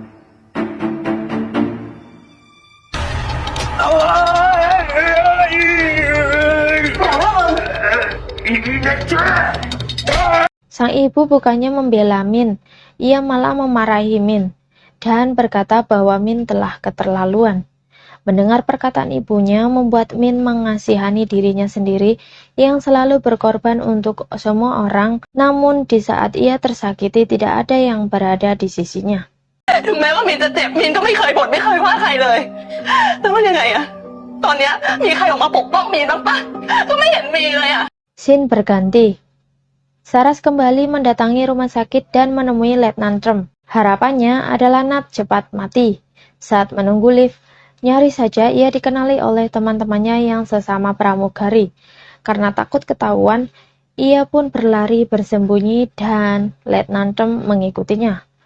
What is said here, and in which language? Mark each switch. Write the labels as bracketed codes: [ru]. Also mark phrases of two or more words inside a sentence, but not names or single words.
[id] Sang ibu bukannya membela Min, ia malah memarahi Min dan berkata bahwa Min telah keterlaluan. Mendengar perkataan ibunya membuat Min mengasihani dirinya sendiri yang selalu berkorban untuk semua orang, namun di saat ia tersakiti tidak ada yang berada di sisinya. [th] ถึงแม้ว่ามินจะเจ็บมินก็ไม่เคยบ่นไม่เคยว่าใครเลยแต่ว่ายังไงอะตอนเนี้ยมีใครออกมาปกป้องมินบ้างปะก็ไม่เห็นมีเลยอะ [id] Scene berganti. Saras kembali mendatangi rumah sakit dan menemui Letnan Trump. Harapannya adalah Nat cepat mati. Saat menunggu lift, nyaris saja ia dikenali oleh teman-temannya yang sesama pramugari. Karena takut ketahuan, ia pun berlari bersembunyi dan Letnan Trump mengikutinya.